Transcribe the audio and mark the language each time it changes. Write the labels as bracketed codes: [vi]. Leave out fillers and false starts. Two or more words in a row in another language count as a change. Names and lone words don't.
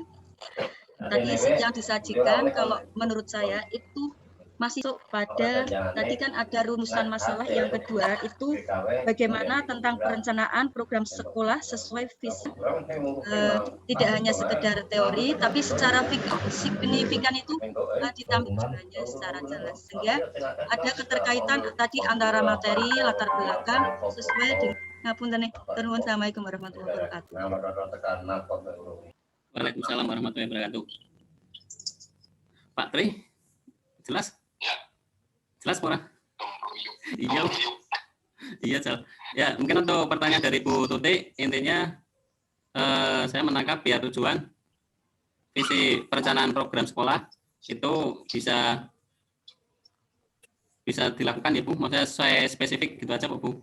[id] Tadi yang disajikan, kalau menurut saya itu masih pada, tadi kan ada rumusan masalah yang kedua, itu bagaimana tentang perencanaan program sekolah sesuai visi, tidak hanya sekedar teori, tapi secara signifikan itu ditampilkan secara jelas, sehingga ada keterkaitan tadi antara materi, latar belakang, sesuai dengan ngapunten. [ar] السلام عليكم ورحمة الله وبركاته. وعليكم السلام ورحمة الله وبركاته. [id] Pak Tri, jelas? Jelas, Pora? Iya. Iya, Jal. Ya, mungkin untuk pertanyaan dari Bu Tuti, intinya saya menangkap biar tujuan visi perencanaan program sekolah itu bisa dilakukan ya Bu, maksudnya sesuai spesifik gitu aja Bu.